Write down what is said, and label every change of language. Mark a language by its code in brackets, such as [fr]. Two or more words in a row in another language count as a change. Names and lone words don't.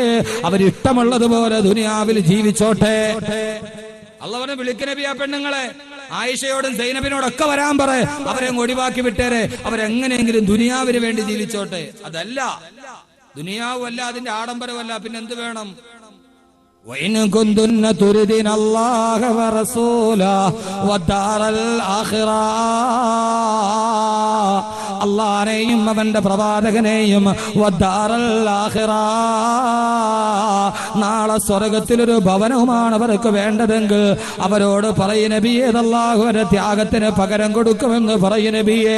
[ml] അവരിഷ്ടമുള്ളതുപോലെ ദുനിയാവിൽ ജീവിച്ചോട്ടെ. അള്ളാഹുവിനെ വിളിക്കുന്ന നബിയാ പെണ്ണുങ്ങളെ. ആയിഷയോടും സൈനബിനോടൊക്കെ വരാൻ പറ. അവരെ ഒഴിവാക്കി വിട്ടേരെ. അവരെങ്ങനെയെങ്കിലും ദുനിയാവിന് വേണ്ടി ജീവിച്ചോട്ടെ. അതല്ല, ദുനിയാവല്ല, അതിന്റെ ആഡംബരമല്ല, പിന്നെന്ത് വേണം? [ar] وَإِن كُنتُنَّ تُرِدْنَ اللَّهَ وَرَسُولَهُ وَالدَّارَ الْآخِرَةَ. [ml] അല്ലാഹുവിനെയും അവന്റെ പ്രവാചകനെയും [ar] والدار الآخرة, [ml] നാളെ സ്വർഗത്തിലൊരു ഭവനവുമാണ് അവർക്ക് വേണ്ടതെങ്കിൽ അവരോട് പറയും നബിയേ, അല്ലാഹുവിന്റെ ത്യാഗത്തിന് പകരം കൊടുക്കുമെന്ന് പറയും നബിയേ.